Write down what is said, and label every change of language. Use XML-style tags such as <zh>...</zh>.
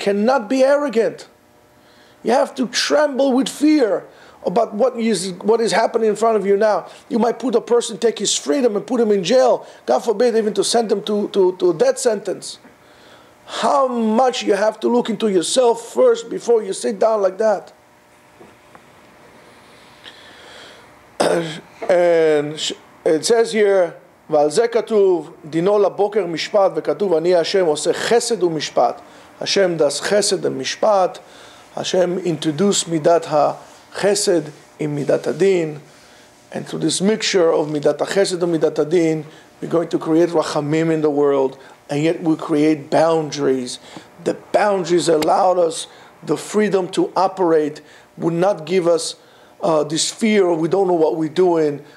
<en>Cannot be arrogant. You have to tremble with fear about what is happening in front of you now. You might put a person, take his freedom and put him in jail. God forbid even to send him to a death sentence. How much you have to look into yourself first before you sit down like that. And it says here,</en> <he>ועל זה כתוב, דינו לבוקר משפט, וכתוב, אני השם עושה חסד ומשפט.</he> <en>Hashem does chesed and mishpat. Hashem introduced midat ha-chesed in midat adin. And through this mixture of midat ha-chesed and midat adin, we're going to create rachamim in the world, and yet we create boundaries. The boundaries allowed us the freedom to operate, would not give us this fear of we don't know what we're doing.</en>